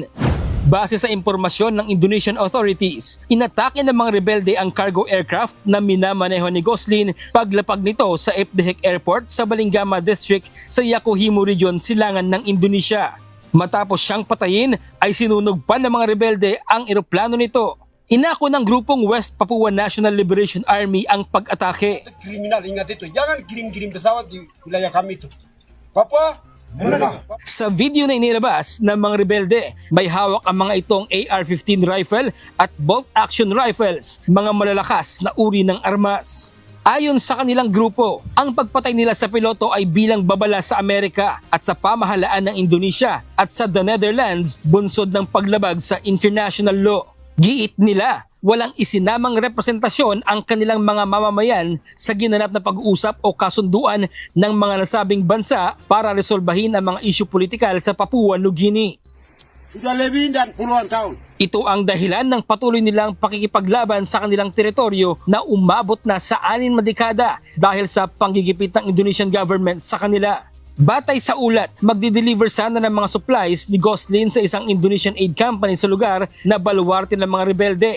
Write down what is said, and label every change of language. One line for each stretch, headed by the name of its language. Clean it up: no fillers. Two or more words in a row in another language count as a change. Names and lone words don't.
Filipino: Base sa impormasyon ng
English: Indonesian authorities,
Filipino: inatake ng mga rebelde ang
English: cargo aircraft
Filipino: na minamaneho ni Goslin paglapag nito sa Epdihek Airport sa Balingama District sa Yakuhimo Region, Silangan ng Indonesia. Matapos siyang patayin ay sinunog pa ng mga rebelde ang eroplano nito. Inako ng grupong West Papua National Liberation Army ang pag-atake.
Indonesian: Kriminal, ingat itu. Jangan kirim-kirim pesawat di wilayah kami itu. Papua, muna.
Filipino: Sa video na inilabas ng mga rebelde, may hawak ang mga itong AR-15 rifle at
English: bolt-action rifles,
Filipino: mga malalakas na uri ng armas. Ayon sa kanilang grupo, ang pagpatay nila sa piloto ay bilang babala sa Amerika at sa pamahalaan ng Indonesia at sa The Netherlands, bunsod ng paglabag sa
English: international law.
Filipino: Giit nila, walang isinamang representasyon ang kanilang mga mamamayan sa ginanap na pag-uusap o kasunduan ng mga nasabing bansa para resolbahin ang mga isyu politikal sa Papua New Guinea.
Indonesian: Sudah lebih dan puluhan tahun.
Filipino: Ito ang dahilan ng patuloy nilang pakikipaglaban sa kanilang teritoryo na umabot na sa 6 na dekada dahil sa panggigipit ng
English: Indonesian government
Filipino: sa kanila. Batay sa ulat, magdi-deliver sana ng mga supplies ni Goslin sa isang
English: Indonesian aid company
Filipino: sa lugar na baluarte ng mga rebelde.